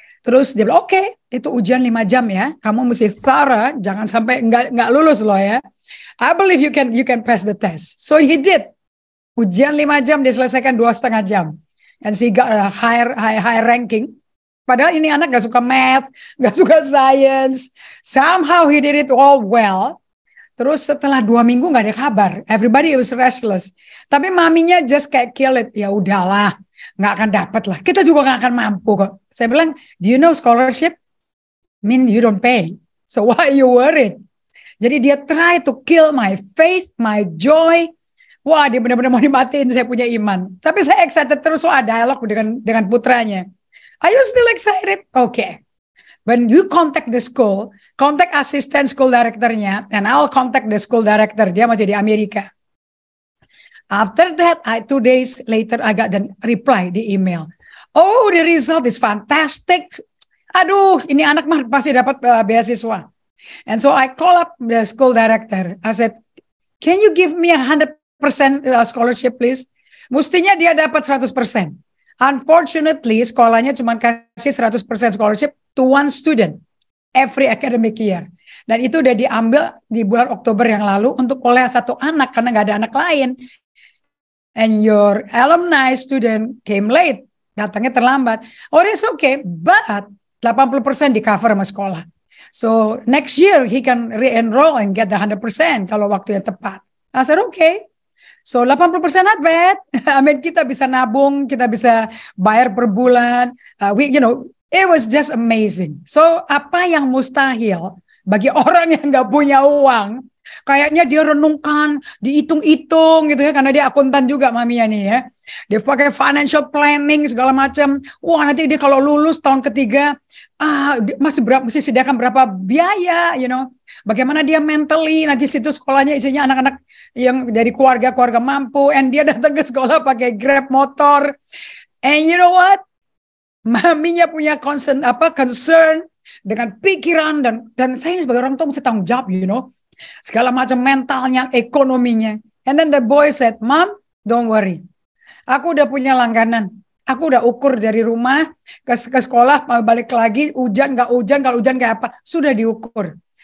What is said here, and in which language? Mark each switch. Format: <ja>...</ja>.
<id>Terus dia bilang, oke, itu ujian 5 jam ya, kamu mesti thorough, jangan sampai nggak lulus loh ya.</id> <en>I believe you can pass the test. So he did.</en> <id>Ujian 5 jam dia selesaikan 2,5 jam.</id> <en>And she got a high ranking.</en> <id>Padahal ini anak gak suka math, gak suka science.</id> <en>Somehow he did it all well.</en> <id>Terus setelah 2 minggu gak ada kabar.</id> <en>Everybody was restless.</en> <id>Tapi maminya just kayak</id> <en>kill it.</en> <id>Ya udahlah, gak akan dapat lah. Kita juga gak akan mampu kok. Saya bilang,</id> <en>do you know scholarship mean you don't pay? So why are you worried?</en> <id>Jadi dia</id> <en>try to kill my faith, my joy.</en> <id>Wah, dia benar-benar mau dimatiin, saya punya iman. Tapi saya excited terus soal dialog dengan putranya.</id> <en>Are you still excited? Okay. When you contact the school, contact assistant school directornya, and I'll contact the school director.</en> <id>Dia masih di Amerika.</id> <en>After that, 2 days later, I got the reply di email. Oh, the result is fantastic.</en> <id>Aduh, ini anak mah pasti dapat beasiswa.</id> <en>And so I call up the school director. I said, can you give me 100% scholarship please?</en> <id>Mestinya dia dapat 100%.</id> <en>Unfortunately,</en> <id>sekolahnya cuma kasih 100%</id> <en>scholarship to one student every academic year.</en> <id>Dan itu udah diambil di bulan Oktober yang lalu untuk oleh satu anak karena nggak ada anak lain.</id> <en>And your alumni student came late,</en> <id>datangnya terlambat.</id> <en>Oh, it's okay, but 80%</en> <id>di cover sama sekolah.</id> <en>So next year he can re-enroll and get the 100%</en> <id>kalau waktunya tepat.</id> <en>I said okay. So 80% not bad. I mean</en> <id>kita bisa nabung, kita bisa bayar per bulan.</id> <en>It was just amazing.</en> <id>So apa yang mustahil bagi orang yang nggak punya uang, kayaknya dia renungkan, dihitung-hitung gitu ya, karena dia akuntan juga maminya nih ya. Dia pakai financial planning segala macam. Wah nanti dia kalau lulus tahun ketiga, mesti sediakan berapa biaya, Bagaimana dia mentally, nanti situ sekolahnya isinya anak-anak yang dari keluarga mampu, and dia datang ke sekolah pakai Grab motor.</id> <en>And you know what?</en> <id>Maminya punya concern dengan pikiran dan saya sebagai orang tua mesti tanggung jawab, segala macam mentalnya, ekonominya.</id> <en>And then the boy said, Mom, don't worry.</en> <id>Aku udah punya langganan. Aku udah ukur dari rumah ke sekolah, balik lagi, hujan, nggak hujan, kalau hujan kayak apa, sudah diukur.</id>